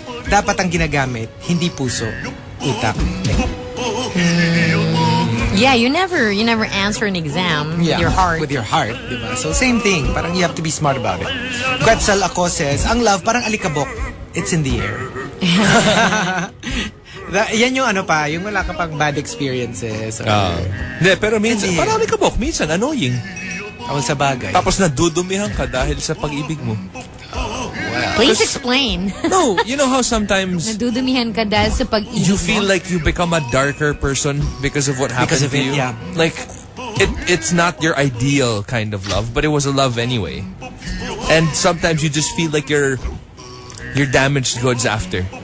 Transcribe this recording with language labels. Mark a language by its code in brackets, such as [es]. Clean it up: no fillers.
[tl] Dapat ang ginagamit, hindi puso, utak. [en] Yeah, you never answer an exam with your heart. With your heart, diba? So same thing, parang you have to be smart about it. [tl] Quetzal ako says, ang love parang alikabok. [en] It's in the air. [tl] Yan yung yung wala ka pang bad experiences. Hindi, pero minsan, parang alikabok, minsan annoying. Sa bagay. Tapos nadudumihan ka dahil sa pag-ibig mo. [en] Please explain. No, you know how sometimes [tl] nadudumihan ka dahil sa pag-ibig [en] you feel like you become a darker person because of what happened to you? Yeah. Like, it's not your ideal kind of love, but it was a love anyway. And sometimes you just feel like you're damaged goods after.